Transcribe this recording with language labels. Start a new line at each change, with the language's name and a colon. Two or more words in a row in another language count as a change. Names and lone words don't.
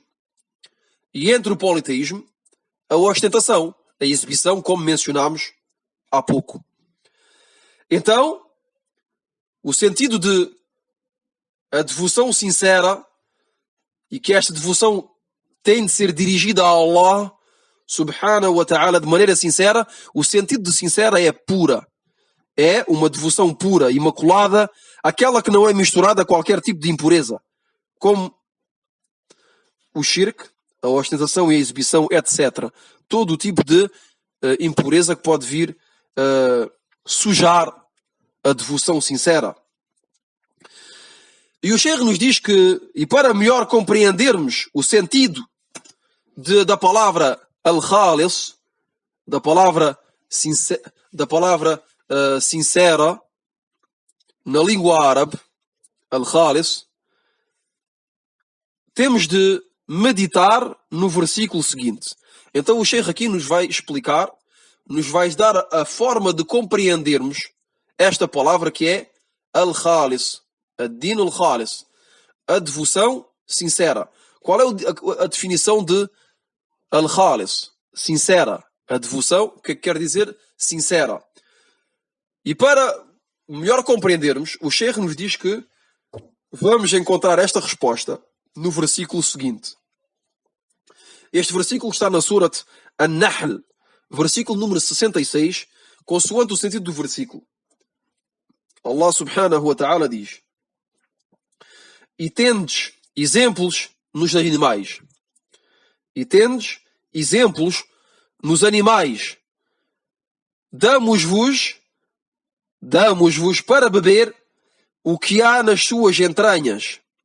Portuguese: E entre o politeísmo, a ostentação, a exibição, como mencionámos há pouco. Então, o sentido de a devoção sincera, e que esta devoção tem de ser dirigida a Allah
Arabic: سبحانه وتعالى
Portuguese: de maneira sincera, o sentido de sincera é pura. É uma devoção pura, imaculada, aquela que não é misturada a qualquer tipo de impureza, como o shirk, a ostentação e a exibição, etc. Todo o tipo de impureza que pode vir sujar a devoção sincera. E o Sheikh nos diz que, e para melhor compreendermos o sentido da palavra al-khalis, da palavra sincera, na língua árabe, al-khalis, temos de meditar no versículo seguinte. Então o Sheikh aqui nos vai explicar, nos vai dar a forma de compreendermos esta palavra que é al-khalis,
Arabic: الدين الخالص,
Portuguese: a devoção sincera. Qual é a definição de al-khalis? Sincera. A devoção, o que quer dizer sincera? E para melhor compreendermos, o Sheikh nos diz que vamos encontrar esta resposta no versículo seguinte. Este versículo está na Surat An-Nahl, versículo número 66, consoante o sentido do versículo. Allah
Arabic: سبحانه وتعالى
Portuguese: diz: e tendes exemplos nos animais. E tendes exemplos nos animais. Damos-vos para beber o que há nas suas entranhas.